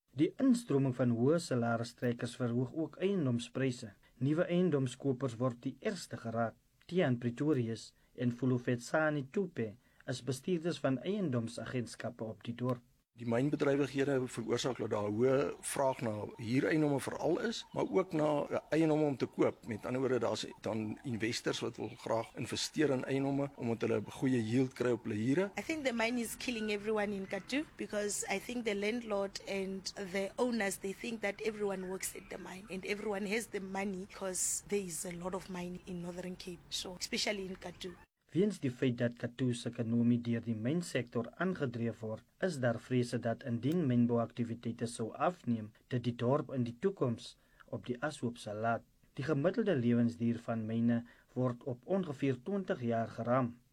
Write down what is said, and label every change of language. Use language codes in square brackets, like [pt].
[af] Die instroming van hoë salaristrekkers verhoog ook eiendomspryse. Nuwe eiendomskopers word die eerste geraak. Tian Pretorius en Fulufetsani Tupe as bestuurders van eiendomsagentskappe op die dorp. Die mynbedrywighede veroorsaak dat daar hoë vraag na huur-eiendomme veral is, maar ook na eiendomme om te koop. Met ander woorde, daar's dan investors wat wil graag investeer in eiendomme omdat hulle 'n goeie yield kry op hulle huur. [en] I think the mine is killing everyone in Katu because I think the landlord and the owners they think that everyone works at the mine and everyone has the money because there is a lot of mine in Northern Cape, so especially in Katu. [af] Weens die feit dat Katu's ekonomie deur die mynsektor aangedryf word, is daar vrese dat indien mynbouaktiwiteite sou afneem, dat die dorp in die toekoms op die ashoop sal laat. Die gemiddelde lewensduur van myne word op ongeveer 20 jaar geram.